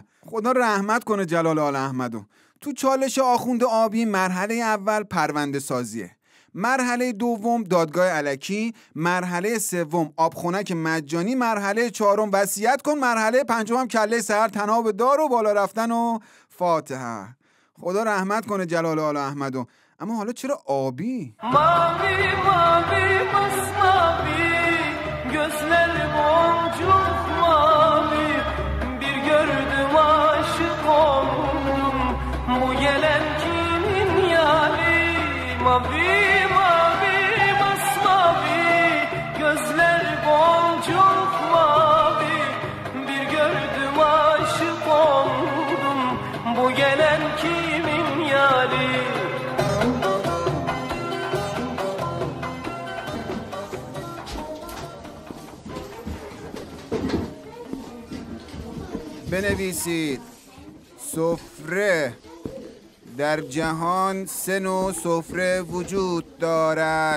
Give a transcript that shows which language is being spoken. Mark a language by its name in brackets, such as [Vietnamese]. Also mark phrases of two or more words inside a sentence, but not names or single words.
[Persian] خدا رحمت کنه جلال آل احمدو. تو چالش آخوند آبی مرحله اول پرونده سازیه، مرحله دوم دادگاه الکی، مرحله سوم آبخونک مجانی، مرحله چهارم وصیت کن، مرحله پنجم هم کله سحر تناب دار و بالا raften و فاتحه. خدا رحمت کنه جلال آل احمدو. اما حالا چرا آبی؟ [Turkish] Mavi mavi masmavi gözlerim boncuk mavi bir gördüm aşık oldum bu gelen kimin yari mavi mavi masmavi gözler boncuk mavi bir gördüm aşık oldum bu gelen kimin yari. [Persian] بنویسید سفره. در جهان 3 نوع سفره وجود دارد.